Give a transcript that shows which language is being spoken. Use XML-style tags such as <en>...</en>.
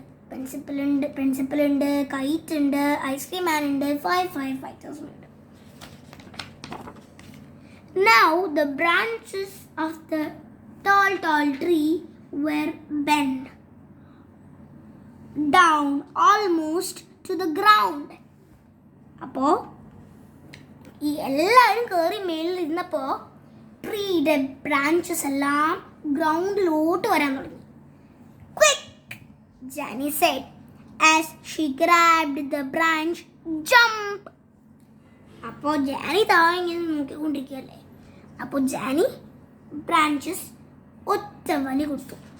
<ml>Principal ഉണ്ട്, KITE ഉണ്ട്, ice cream മാൻ ഉണ്ട്, 5 firefighters ഉണ്ട്.</ml> <en>Now the branches of the tall tree were bent down almost to the ground.</en> <ml>അപ്പോൾ ഈ എല്ലാവരും കയറി മേളിൽ ഇരുന്നപ്പോൾ ട്രീയുടെ ബ്രാഞ്ചസ് എല്ലാം ഗ്രൗണ്ടിലോട്ട് വരാൻ തുടങ്ങി.</ml> <en>Quick, Jenny said as she grabbed the branch. Jump!</en> <ml>അപ്പോൾ ജാനി താഴെ ഇങ്ങനെ നോക്കിക്കൊണ്ടിരിക്കുകയല്ലേ. അപ്പോൾ ജാനി ബ്രാഞ്ചസ് ഒറ്റ വലി കൊടുത്തു.</ml>